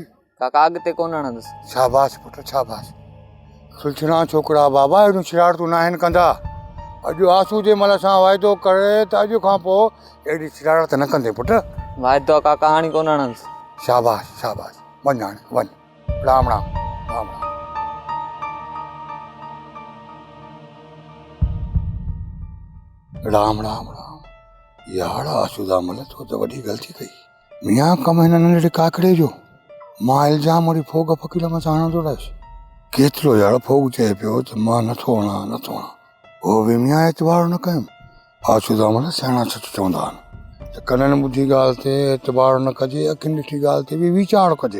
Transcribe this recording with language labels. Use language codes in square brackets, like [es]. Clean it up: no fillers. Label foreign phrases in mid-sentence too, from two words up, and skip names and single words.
[sd] काका अॻिते कोन हणंदुसि। शाबाश पुट, शाबाश। सुलझना छोकरा बाबा, अहिड़ियूं शरारतूं न आहिनि कंदा। अॼु आंसू जे महिल सां वाइदो करे त अॼु खां पोइ अहिड़ी शरारत न कंदे पुट। वाइदो का कहाणी कोन हणंदुसि। शाबाश शाबाश, वञ हाणे वञ। राम राम राम राम। राम राम राम। यार आसूदा मल तो त वॾी ग़लती कई। मियां कम हिन नंढड़े काकड़े जो मां इल्ज़ाम वरी फोग फ़कीर मथां हणंदो रहियुसि। केतिरो यार फोग चए पियो त मां नथो हणां। पोइ बि मियां एतबार न कयुमि। आसूदा मल सियाणा सच चवंदा आहिनि त कननि ॿुधी ॻाल्हि ते एतबार न कजे, अखियुनि ॾिठी ॻाल्हि ते बि वीचार कजे।